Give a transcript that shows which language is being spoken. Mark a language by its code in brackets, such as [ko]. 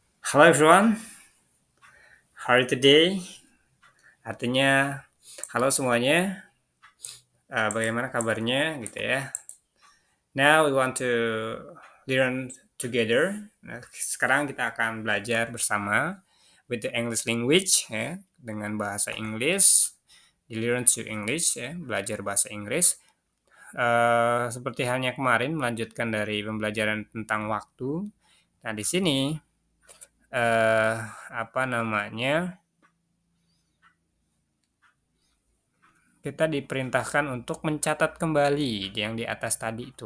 [en] Hello everyone, how are you today? [id] Artinya, halo semuanya, bagaimana kabarnya gitu ya. [en] Now we want to learn together. [id] Nah, sekarang kita akan belajar bersama [en] with the English language [id] ya, dengan bahasa Inggris. Di [en] learn to English [id] ya, belajar bahasa Inggris. Seperti halnya kemarin melanjutkan dari pembelajaran tentang waktu. Nah, di sini eh apa namanya, kita diperintahkan untuk mencatat kembali yang di atas tadi itu.